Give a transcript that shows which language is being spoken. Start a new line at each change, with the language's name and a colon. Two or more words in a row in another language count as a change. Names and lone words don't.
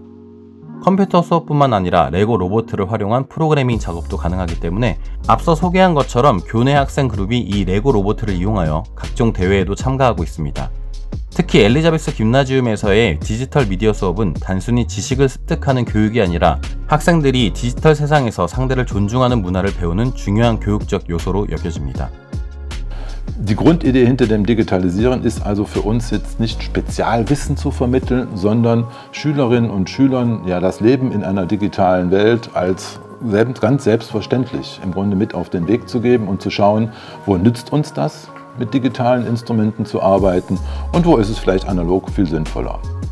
Korean: 컴퓨터 수업뿐만 아니라 레고 로봇을 활용한 프로그래밍 작업도 가능하기 때문에 앞서 소개한 것처럼 교내 학생 그룹이 이 레고 로봇을 이용하여 각종 대회에도 참가하고 있습니다. 특히 엘리자베스 김나지움에서의 디지털 미디어 수업은 단순히 지식을 습득하는 교육이 아니라 학생들이 디지털 세상에서 상대를 존중하는 문화를 배우는 중요한 교육적 요소로 여겨집니다.
German: Die Grundidee hinter dem Digitalisieren ist also für uns jetzt nicht Spezialwissen zu vermitteln, sondern Schülerinnen und Schülern das Leben in einer digitalen Welt als ganz selbstverständlich im Grunde mit auf den Weg zu geben und zu schauen, wo nützt uns das, mit digitalen Instrumenten zu arbeiten und wo ist es vielleicht analog viel sinnvoller.